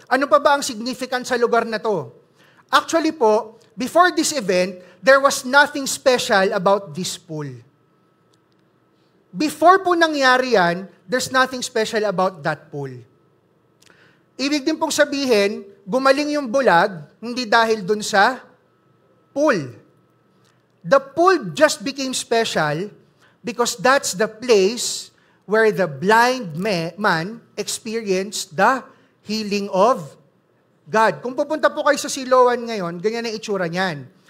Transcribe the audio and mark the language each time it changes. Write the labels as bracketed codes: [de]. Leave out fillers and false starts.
[tl] Ano pa ba ang significant sa lugar na to? [en] Actually po, before this event, there was nothing special about this pool. Before [tl] po nangyari yan, [en] there's nothing special about that pool. [tl] Ibig din pong sabihin, gumaling yung bulag, hindi dahil dun sa pool. [en] The pool just became special because that's the place where the blind man experienced the healing of God. [tl] Kung pupunta po kayo sa Siloan ngayon, ganyan ang itsura niyan.